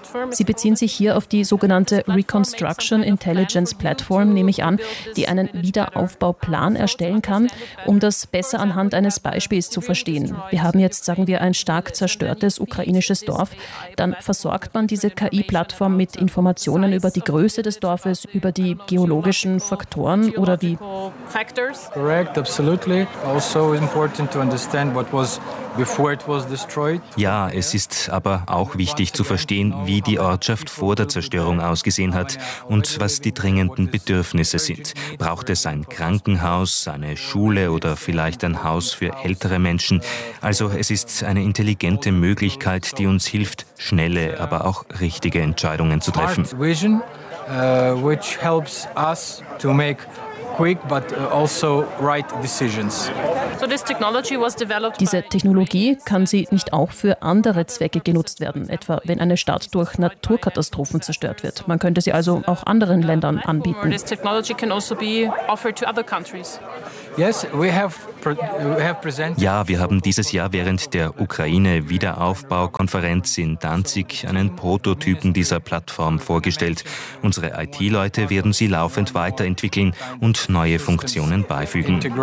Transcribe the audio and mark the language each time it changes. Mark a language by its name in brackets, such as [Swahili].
[German] Sie beziehen sich hier auf die sogenannte Reconstruction Intelligence Platform, nehme ich an, die einen Wiederaufbauplan erstellen kann, um das besser anhand eines Beispiels zu verstehen. Wir haben jetzt, sagen wir, ein stark zerstörtes ukrainisches Dorf. Dann versorgt man diese KI-Plattform mit Informationen über die Größe des Dorfes, über die geologischen Faktoren oder wie? [English] Correct, absolutely. Also important to understand what was before it was destroyed. [German] Ja, es ist aber auch wichtig zu verstehen, wie die Ortschaft vor der Zerstörung ausgesehen hat und was die dringenden Bedürfnisse sind. Braucht es ein Krankenhaus, eine Schule oder vielleicht ein Haus für ältere Menschen? Also es ist eine intelligente Möglichkeit, die uns hilft, schnelle, aber auch richtige Entscheidungen zu treffen. [English] Which helps us to make quick, but also right decisions. So this technology was developed. [German] Diese Technologie, kann sie nicht auch für andere Zwecke genutzt werden, etwa wenn eine Stadt durch Naturkatastrophen zerstört wird? Man könnte sie also auch anderen Ländern anbieten. [English] This technology can also be offered to other countries. Yes, we have presented. [German] Ja, wir haben dieses Jahr während der Ukraine-Wiederaufbau-Konferenz in Danzig einen Prototypen dieser Plattform vorgestellt. Unsere IT-Leute werden sie laufend weiterentwickeln und neue Funktionen beifügen.